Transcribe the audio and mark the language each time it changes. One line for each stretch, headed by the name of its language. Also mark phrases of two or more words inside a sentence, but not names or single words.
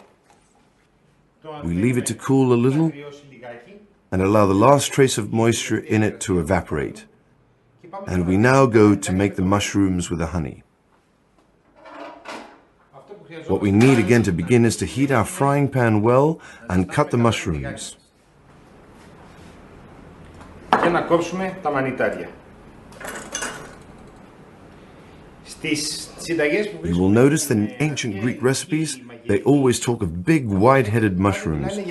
English: We leave it to cool a little and allow the last trace of moisture in it to evaporate. And we now go to make the mushrooms with the honey. What we need again to begin is to heat our frying pan well and cut the mushrooms.
Greek: Και να κόψουμε τα μανιτάρια.
English: You will notice that in ancient Greek recipes, they always talk of big, wide-headed mushrooms.